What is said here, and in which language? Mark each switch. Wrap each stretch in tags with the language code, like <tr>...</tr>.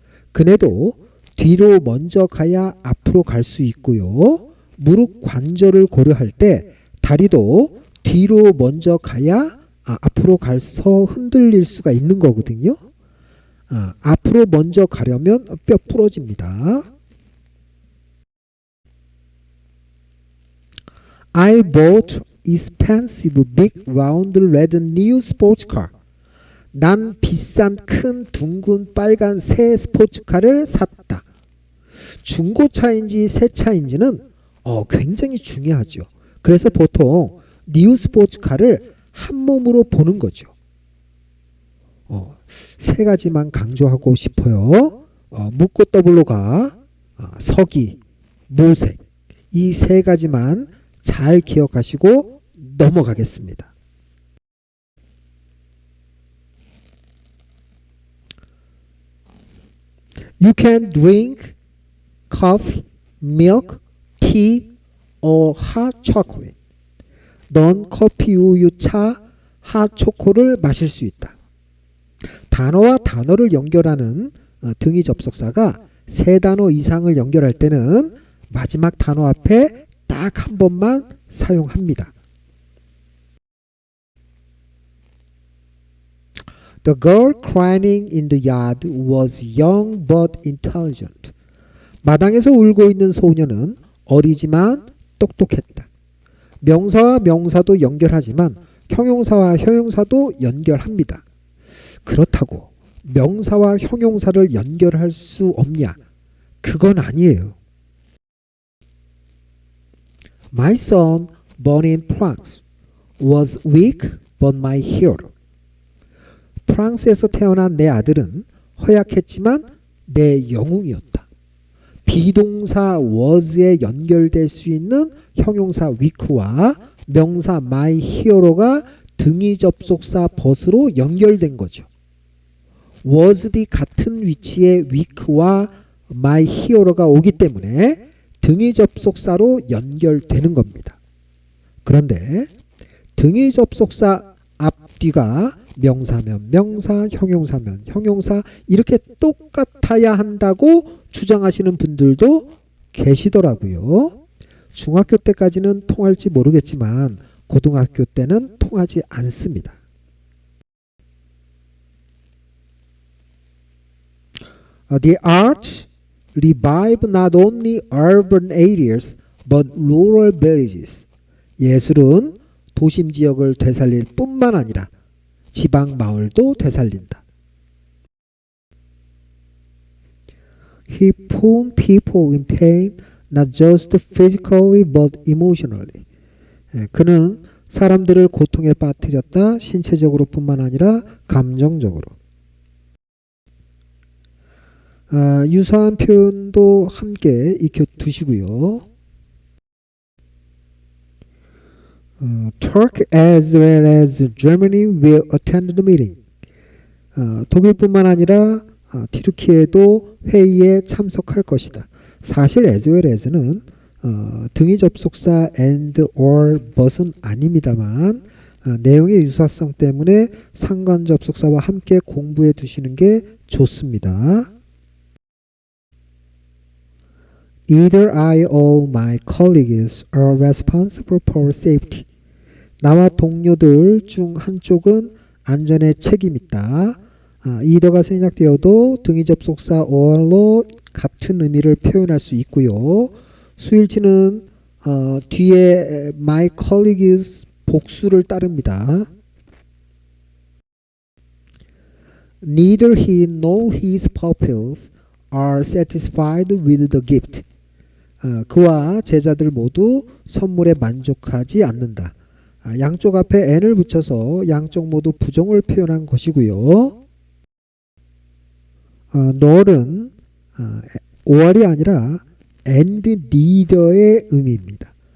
<ko>그네도 뒤로 먼저 가야 앞으로 갈 수 있고요. 무릎 관절을 고려할 때 다리도 뒤로 먼저 가야 앞으로 가서 흔들릴 수가 있는 거거든요. 앞으로 먼저 가려면 뼈 부러집니다.</ko> <en>I bought expensive big round red new sports car.</en> <ko>난 비싼 큰 둥근 빨간 새 스포츠카를 샀다. 중고차인지 새 차인지는 굉장히 중요하죠. 그래서 보통 뉴 스포츠카를 한 몸으로 보는 거죠. 세 가지만 강조하고 싶어요. 묻고 더블로 가, 서기, 모색. 이 세 가지만 잘 기억하시고 넘어가겠습니다.</ko> <en>You can drink coffee, milk, tea, or hot chocolate.</en> <ko>넌 커피, 우유, 차, 핫초코를 마실 수 있다. 단어와 단어를 연결하는 등위 접속사가 세 단어 이상을 연결할 때는 마지막 단어 앞에 딱 한 번만 사용합니다.</ko> <en>The girl crying in the yard was young but intelligent.</en> <ko>마당에서 울고 있는 소녀는 어리지만 똑똑했다. 명사와 명사도 연결하지만 형용사와 형용사도 연결합니다. 그렇다고 명사와 형용사를 연결할 수 없냐? 그건 아니에요.</ko> <en>My son, born in France, was weak but my hero.</en> <ko>프랑스에서 태어난 내 아들은 허약했지만 내 영웅이었다. 비동사 was에 연결될 수 있는 형용사 weak와 명사</ko> <en>my hero</en> <ko>가 등위 접속사 but으로 연결된 거죠. was이 같은 위치에 weak와</ko> <en>my hero</en> <ko>가 오기 때문에 등위 접속사로 연결되는 겁니다. 그런데 등위 접속사 앞뒤가 명사면 명사, 형용사면 형용사 이렇게 똑같아야 한다고 주장하시는 분들도 계시더라고요. 중학교 때까지는 통할지 모르겠지만 고등학교 때는 통하지 않습니다.</ko> <en>The arts revive not only urban areas but rural villages.</en> <ko>예술은 도심 지역을 되살릴 뿐만 아니라 지방 마을도 되살린다.</ko> <en>He put people in pain not just physically but emotionally.</en> <ko>그는 사람들을 고통에 빠뜨렸다. 신체적으로 뿐만 아니라 감정적으로. 유사한 표현도 함께 익혀 두시고요.</ko> <en>Turkey as well as Germany will attend the meeting.</en> <ko>독일뿐만 아니라 튀르키예도 회의에 참석할 것이다. 사실</ko> <en>as well as</en> <ko>는 등위 접속사</ko> <en>and or but</en> <ko>은 아닙니다만 내용의 유사성 때문에 상관 접속사와 함께 공부해 두시는 게 좋습니다.</ko> <en>Either I or my colleagues are responsible for safety.</en> <ko>나와 동료들 중 한쪽은 안전에 책임 있다. either가 생략되어도 등위 접속사 or로 같은 의미를 표현할 수 있고요. 수일치는 뒤에</ko> <en>my colleagues</en> <ko>복수를 따릅니다.</ko> <en>Neither he nor his pupils are satisfied with the gift.</en> <ko>그와 제자들 모두 선물에 만족하지 않는다. 양쪽 앞에 n을 붙여서 양쪽 모두 부정을 표현한 것이고요. nol은 or이 아니라 and neither의 의미입니다.</ko>